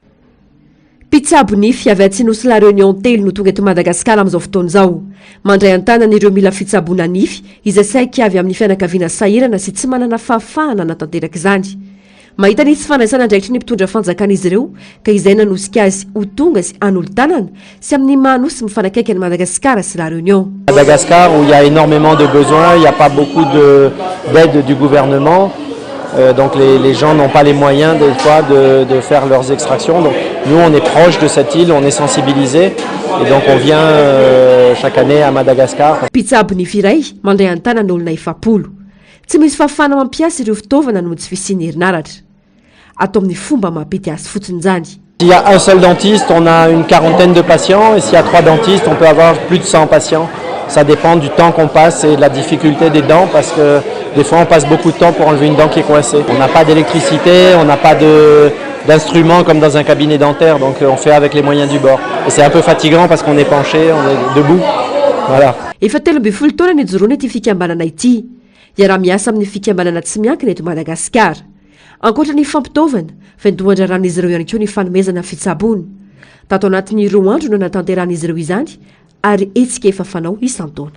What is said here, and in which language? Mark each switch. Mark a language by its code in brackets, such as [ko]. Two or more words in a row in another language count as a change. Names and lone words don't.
[mg] Mpitsabo nify avy Atsinosy La Réunion telo no tonga eto Madagasikara amin'izao fotoana izao. Mandray an-tanana ireo mila fitsaboana nify izay saika avy amin'ny fianakaviana sahirana sy tsy manana fahafahana natanteraka izany. Mahita nisy fanaisana andraikitry ny mpitondra fanjakana izy ireo ka izay nanosika azy ho tonga sy an'olo-tanana sy amin'ny manosy mifanakaiky any Madagasikara sy La Réunion. [fr] Madagascar où il y a énormément de besoins, il n'y a pas beaucoup d'aide du gouvernement. Donc les gens n'ont pas les moyens des fois de faire leurs extractions. Donc nous on est proche de cette île, on est sensibilisé et donc on vient chaque année à Madagascar. [mg] Mpitsabo nify iray mandray an-tanana olona 700. Tsy misy fahafahana mampiasa ireo fitaovana no tsy fisiany herinaratra. Atao amin'ny fomba mampity azy fotsiny zany. [fr] S'il y a un seul dentiste, on a une quarantaine de patients, et s'il y a 3 dentistes, on peut avoir plus de 100 patients. Ça dépend du temps qu'on passe et de la difficulté des dents, parce que des fois on passe beaucoup de temps pour enlever une dent qui est coincée. On n'a pas d'électricité, on n'a pas d'instruments comme dans un cabinet dentaire, donc on fait avec les moyens du bord. Et c'est un peu fatigant parce qu'on est penché, on est debout. Voilà. [mg] Efa 13 taona nijoroana ity fikambanana ity. Iaraha miasa amin'ny fikambanana tsy miankina eto Madagasikara. Ankoatra ny fampitaovana, fendohan-draran'izy ireo ihany koa ny fanomezana fitsabony. Tato anatin'ny 2 andro no natanteran'izy ireo izany, ary hetsika efa fanao isan-taona.